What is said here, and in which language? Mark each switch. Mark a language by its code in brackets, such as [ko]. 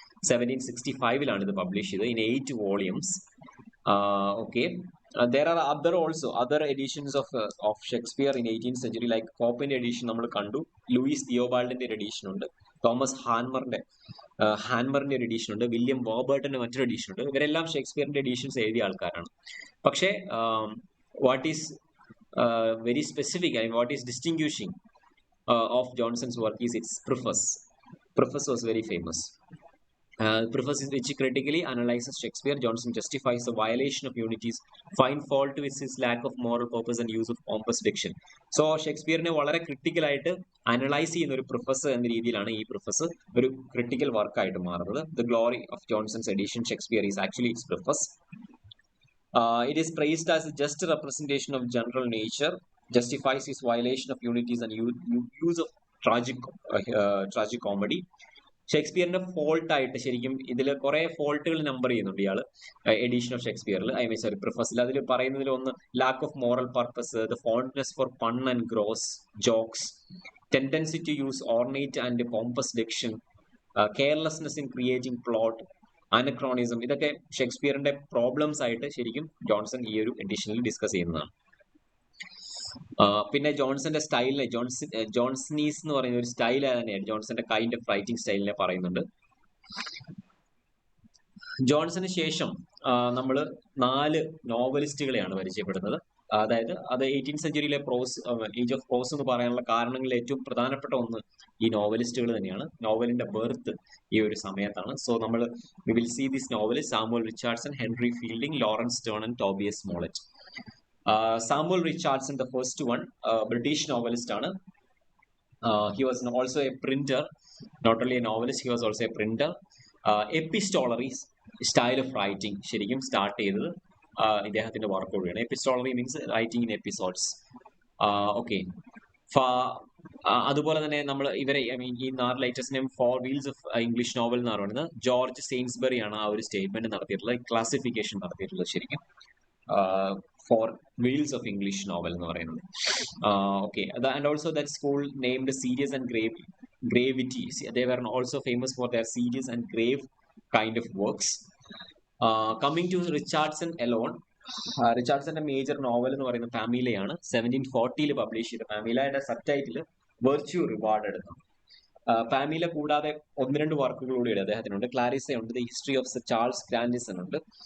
[ml] 1765 ഇത് പബ്ലിഷ് ചെയ്തത് in 8 volumes. Okay, [en] there are other editions of Shakespeare in 18th century, like [ml] പോപ്പിന്റെ edition നമ്മൾ കണ്ടു, Luis തിയോബാൾഡിന്റെ ഒരു edition ഉണ്ട്, തോമസ് ഹാൻമറിന്റെ ഒരു എഡിഷൻ ഉണ്ട്, വില്യം വോബർട്ടിന്റെ മറ്റൊരു എഡിഷൻ ഉണ്ട്. ഇവരെല്ലാം ഷേക്സ്പിയറിന്റെ എഡിഷൻസ് എഴുതിയ ആൾക്കാരാണ്. [en] പക്ഷേ what is very specific, what is distinguishing of Johnson's work is its preface. preface was very famous. Preface which critically analyzes Shakespeare. Johnson justifies the violation of unities, find fault with his lack of moral purpose and use of pompous diction. [ml] So ഷേക്സ്പിയറിനെ വളരെ ക്രിട്ടിക്കലായിട്ട് analyse ചെയ്യുന്ന ഒരു പ്രിഫസ് എന്ന രീതിയിലാണ് ഈ പ്രിഫസ് ഒരു critical വർക്കായിട്ട് മാറുന്നത്. [en] The glory of Johnson's edition Shakespeare is actually its preface. It is praised as a just representation of general nature, justifies his violation of unities and use of tragic comedy. [ml] ഷേക്സ്പിയറിന്റെ fault ആയിട്ട് ശരിക്കും ഇതിൽ കുറെ ഫോൾട്ടുകൾ number ചെയ്യുന്നുണ്ട് ഇയാള് edition of ഷേക്സ്പിയറിൽ, sorry പ്രിഫസിൽ. അതിൽ പറയുന്നതിൽ ഒന്ന് [en] Lack of moral purpose, the fondness for pun and gross jokes, tendency to use ornate and pompous diction, carelessness in creating plot, anachronism. [ml] ഇതൊക്കെ ഷേക്സ്പിയറിന്റെ പ്രോബ്ലംസ് ആയിട്ട് ശരിക്കും ജോൺസൺ ഈ ഒരു എഡിഷനിൽ ഡിസ്കസ് ചെയ്യുന്നതാണ്. പിന്നെ ജോൺസന്റെ സ്റ്റൈലിനെ ജോൺസണീസ് എന്ന് പറയുന്ന ഒരു സ്റ്റൈൽ തന്നെയാണ്, ജോൺസന്റെ കൈൻഡ് ഓഫ് റൈറ്റിംഗ് സ്റ്റൈലിനെ പറയുന്നുണ്ട്. ജോൺസന് ശേഷം നമ്മൾ 4 നോവലിസ്റ്റുകളെയാണ് പരിചയപ്പെടുന്നത്. അതായത് അത് 18th സെഞ്ചുറിയിലെ ഏജ് ഓഫ് പ്രോസ് എന്ന് പറയാനുള്ള കാരണങ്ങളിൽ ഏറ്റവും പ്രധാനപ്പെട്ട ഒന്ന് ഈ നോവലിസ്റ്റുകൾ തന്നെയാണ്. നോവലിന്റെ ബർത്ത് ഈ ഒരു സമയത്താണ്. സോ നമ്മൾ [en] we will see this novelist [ml] Samuel Richardson, Henry fielding, Lawrence Stern, ടോബിയസ് സ്മോളറ്റ്. [en] Samuel Richardson, the first one, British novelist ആണ്. He was also a printer, not only a novelist, he was also a printer. Epistolary style of writing [ml] ശരിക്കും start ചെയ്തത് ഇദ്ദേഹത്തിന്റെ വർക്കോടെയാണ്. [en] Epistolary means writing in episodes. [ml] Okay, അതുപോലെ തന്നെ നമ്മൾ ഇവരെ ഈ 4 ലേറ്റസ്റ്റിനെയും 4 wheels of English novel എന്ന് പറയുന്നത് ജോർജ് സെയിൻസ്ബറി ആണ് ആ ഒരു സ്റ്റേറ്റ്മെന്റ് നടത്തിയിട്ടുള്ളത്, ക്ലാസിഫിക്കേഷൻ നടത്തിയിട്ടുള്ളത് ശരിക്കും. [en] 4 wheels of English novel [ml] എന്ന് പറയുന്നത്. [en] Okay, and also that school named serious and gravity. They were also famous for their serious and grave kind of works. Coming to Richardson alone, [ml] റിച്ചാർഡ്സന്റെ major novel എന്ന് പറയുന്നത് ഫാമിലയാണ്. 1740 publish ചെയ്ത ഫാമിലയുടെ sub title virtue reward എന്നാണ്. ഫാമില കൂടാതെ 1-2 വർക്കുകൾ കൂടി അദ്ദേഹത്തിനുണ്ട്. Clarissa ഉണ്ട്, the history of Charles ഗ്രാൻഡിസൺ ഉണ്ട്.